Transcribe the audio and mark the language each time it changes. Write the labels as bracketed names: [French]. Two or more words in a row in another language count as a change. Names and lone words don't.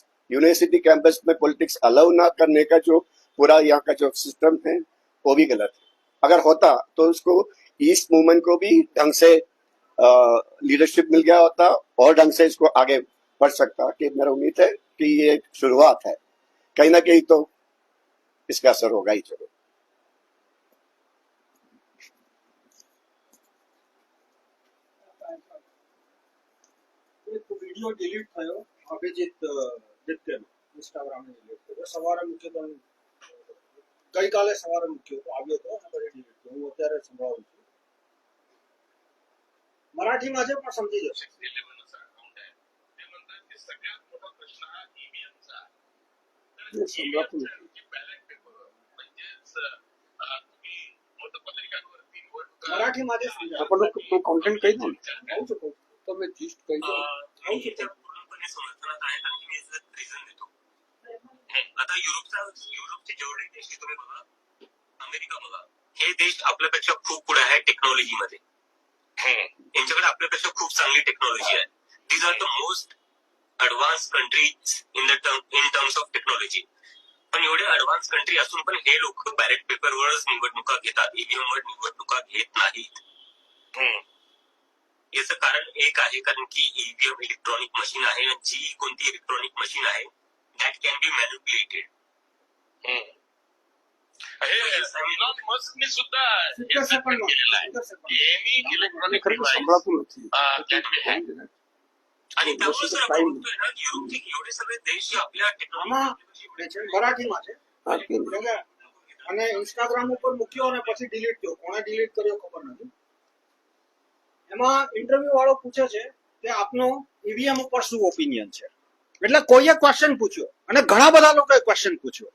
[English] university campus [Hindi] में पॉलिटिक्स अलाउ ना करने का जो पूरा यहाँ का जो सिस्टम है वो भी गलत है। अगर होता तो उसको ईस्ट मूवमेंट को भी ढंग से लीडरशिप मिल गया होता और ढंग से इसको आगे बढ़ सकता। कि मेरा उम्मीद है कि ये शुरुआत है, कहीं ना कहीं तो इसका असर होगा ही जरूर। [Gujarati] વિડીયો ડિલીટ થયો અભિજીત દિત્યનો ઇન્સ્ટાગ્રામની ડિલીટ કર્યો સવારે મૂક્યો તો ગઈકાલે સવારે મૂક્યો તો આવ્યો તો અને પછી ડિલીટ કર્યો. હું અત્યારે સંભળાવું છું. મરાઠીમાં છે પણ સમજી જશે. [Marathi] संभळातून मराठीमध्ये समजा. आपण तो कॉन्टेंट काही नाही होऊ शकतो. [Gujarati] તમે જીસ્ટ કહી દો [Marathi] होऊ शकतो. पूर्णपणे समर्थनात आहे कारण की मी रिझन देतो. आता युरोपचे जेवढे देश आहे तुम्ही बघा, अमेरिका बघा, हे देश आपल्यापेक्षा खूप पुढे आहे टेक्नॉलॉजीमध्ये. यांच्याकडे आपल्यापेक्षा खूप चांगली टेक्नॉलॉजी आहे. [English] these are the most advance countries in terms of technology. [Marathi] पण एवढे ऍडव्हान्स कंट्री असून पण हे लोक बॅलेट पेपरवरच निवडणुका घेतात, ईव्हीएम वर निवडणुका घेत नाहीत. याचं कारण एक आहे, कारण की ईव्हीएम [English] electronic machine [Marathi] आहे आणि जी कोणती [English] electronic machine [Marathi] आहे [English] that can be manipulated. [Marathi] इलॉन मस्कने सुद्धा केलेलं आहे. [English] any electronic [Marathi] संभळातून નથી आणि त्यामुळे सर आपण बघतोय ना युरोपचे एवढे सगळे देश जे आपल्या [Gujarati] આમાં મરાઠીમાં છે અને ઇન્સ્ટાગ્રામ ઉપર મૂક્યો અને પછી ડિલીટ થયો. કોણે ડિલીટ કર્યો ખબર નથી. એમાં ઇન્ટરવ્યુ વાળો પૂછે છે કે આપનો ઈવીએમ ઉપર શું ઓપિનિયન છે. એટલે કોઈએ ક્વેશ્ચન પૂછ્યો અને ઘણા બધા લોકોએ ક્વેશ્ચન પૂછ્યો.